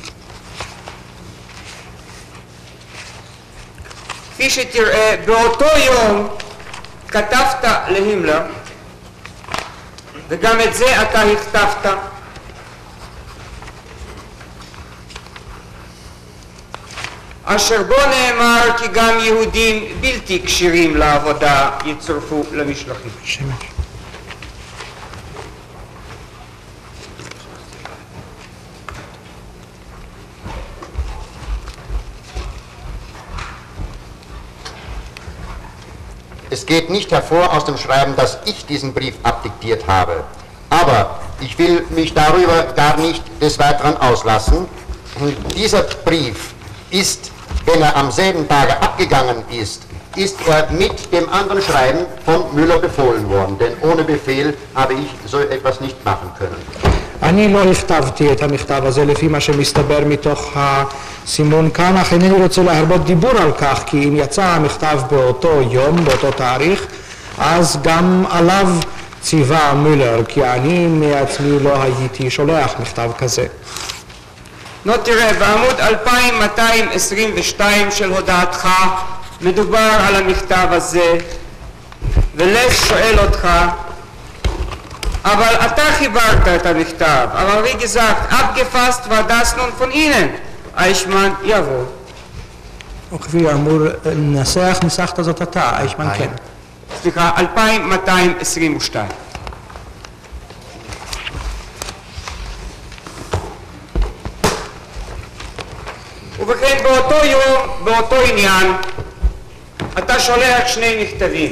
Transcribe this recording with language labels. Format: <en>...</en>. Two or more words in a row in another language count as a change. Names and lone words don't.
<he>כפי שתראה, באותו יום כתבת להימלר, וגם את זה אתה הכתבת. אשר בו נאמר כי גם יהודים בלתי כשירים לעבודה יצורפו למשלחים. שמש.</he> <de>Es geht nicht hervor aus dem Schreiben, dass ich diesen Brief abdiktiert habe. Aber ich will mich darüber gar nicht des Weiteren auslassen. Dieser Brief ist, wenn er am selben Tage abgegangen ist er mit dem anderen Schreiben von Müller befohlen worden. Denn ohne Befehl habe ich so etwas nicht machen können.</de> <he>אני לא הכתבתי את המכתב הזה לפי מה שמסתבר מתוך הסימון כאן, אך אינני רוצה להרבות דיבור על כך, כי אם יצא המכתב באותו יום, באותו תאריך, אז גם עליו ציווה מילר, כי אני מעצמי לא הייתי שולח מכתב כזה. תראה, בעמוד 2222 של הודעתך מדובר על המכתב הזה, ולס שואל אותך, אבל אתה חיברת את המכתב, אבל</he> <de>wie gesagt, abgefasst war das nun von Ihnen.</de> <he>אייכמן, יבוא. וכפי אמור לנסח, ניסחת זאת אתה, אייכמן כן. סליחה, 2222. ובכן, באותו יום, באותו עניין, אתה שולח שני מכתבים.</he>